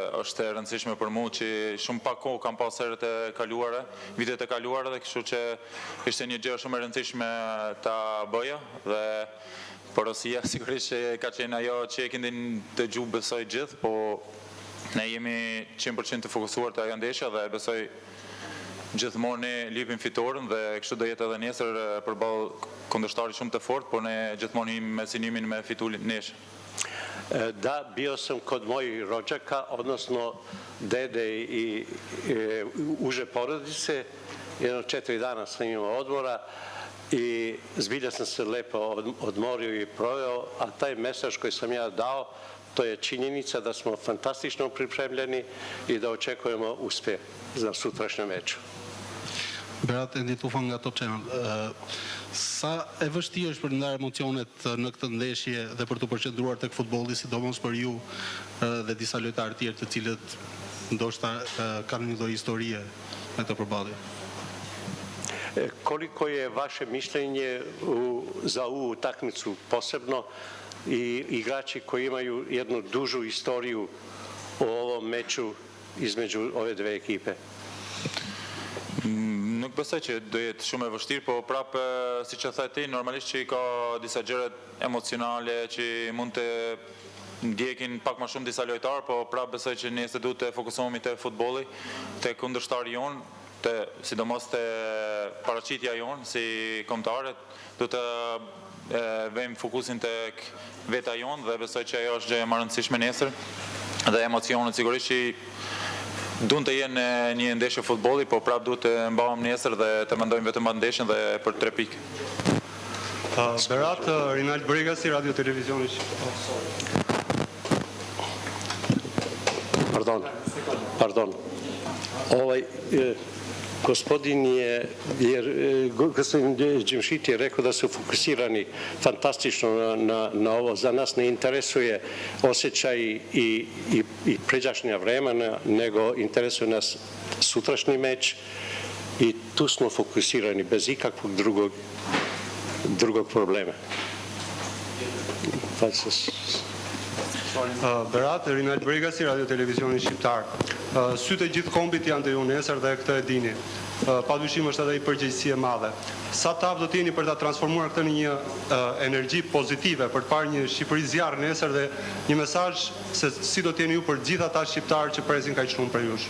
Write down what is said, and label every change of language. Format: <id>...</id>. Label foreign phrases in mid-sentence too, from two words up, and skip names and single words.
<sq>e rëndësishme për mua që shumë pak kohë kam pas herët e kaluara, vitet e kaluara dhe kështu që ishte një gjë shumë e rëndësishme ta bëja dhe porosia sigurisht që ka qenë ajo që e keni dëgju besoj gjithë, po ne jemi 100% të fokusuar te ajo ndeshja dhe besoj gjithmonë ne lipim fitoren dhe kështu do jetë edhe nesër përballë kundërshtarit shumë të fortë, por ne gjithmonë jemi me synimin me fitu neshë.</sq> <sr>Da, bio sam kod mojih rođaka, odnosno dede i uže porodice. Jedno 4 dana sam imao odmora i zbilja sam se lepo odmorio i proveo, a taj mesaž koji sam ja dao, to je činjenica da smo fantastično pripremljeni i da očekujemo uspjeh za sutrašnjem meču.</sr> <sq>Berat, Endi Tufan nga Top Channel. Sa e vështirë është për ndarë emocionet në këtë ndeshje dhe për të përqendruar tek futbolli, sidomos për ju dhe disa lojtarë tjerë të cilët ndoshta kanë një lloj historie me këtë përballje?</sq> <sr>Koliko je vaše mišljenje za ovu utakmicu, posebno i igrači koji imaju jednu dužu istoriju o ovom meču između ove dve ekipe?</sr> <sq>Nuk besoj që do jetë shumë e vështirë, po prapë siç e tha ti, normalisht që ka disa gjëra emocionale që mund të ndjekin pak më shumë disa lojtarë, po prapë besoj që ne duhet të fokusohemi te futbolli, te kundërshtari jon, sidomos te paraqitja jon si kombëtarët, do të vëmë fokusin tek veta jon dhe besoj që ajo është gjë e rëndësishme nesër dhe emocionet sigurisht që duhet të jenë një ndeshje futbolli, po prapë duhet të mbaham nesër dhe të mendojmë vetëm atë ndeshjen dhe për 3 pikë. Berat, Rinald Bregasi, Radio Televizioni Pardon.</sq> <sr>Gospodin Đimšit je rekao da su fokusirani fantastično na ovo. Za nas ne interesuje osjećaj i pređašnja vremena, nego interesuje nas sutrašnji meč i tu smo fokusirani bez ikakvog drugog problema.</sr> <sq>Berat, Rinald Bregasi, Radio Televizioni Shqiptar. Sytë e gjithë kombit janë të ju nesër dhe këtë e dini. Padyshim është edhe i përgjegjësi e madhe. Sa tavë do t'jeni për ta transformuar këtë në një energji pozitive për të parë një Shqipëri zjarr nesër dhe një mesazh se si do t'jeni ju për gjithë ata shqiptarë që presin kaq shumë për jush?</sq>